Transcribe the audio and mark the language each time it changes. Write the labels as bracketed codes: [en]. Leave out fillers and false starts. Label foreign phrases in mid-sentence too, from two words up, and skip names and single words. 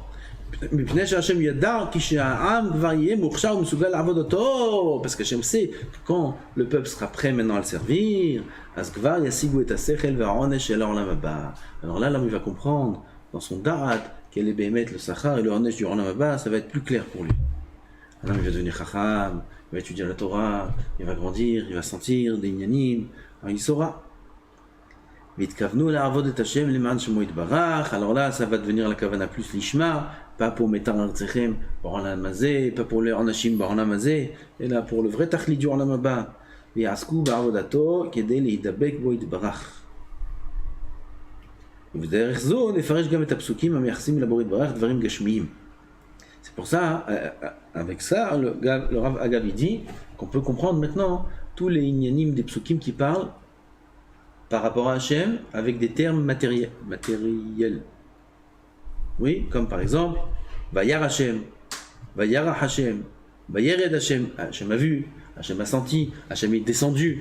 [fr] Parce qu'Hachem sait que quand le peuple sera prêt maintenant à le servir, alors là l'homme il va comprendre dans son da'at quel est bémet le sachar et le onesh du [he] עולם הבא, [fr] ça va être plus clair pour lui. Alors il va devenir chacham, il va étudier la Torah, il va grandir, il va sentir des inyanim, il saura. Alors là ça va devenir la kavana plus lishma, pas pour [he] מטר ארצכם בעולם הזה, [fr] pas pour les [he] אנשים בעולם הזה, [fr] et là pour le vrai tachlit du [he] עולם הבא. ויעסקו בעבודתו כדי להידבק בו יתברך. ובדרך זו נפרש גם את הפסוקים המייחסים לבורא יתברך דברים גשמיים. [fr] C'est pour ça, avec ça, le Rav Agav dit qu'on peut comprendre maintenant tous les inyanim des psukim qui parlent par rapport à Hachem avec des termes matériels. Oui, comme par exemple, [he] וירא השם, וירח השם, וירד השם, [fr] Hachem a vu, Hachem a senti, Hachem est descendu.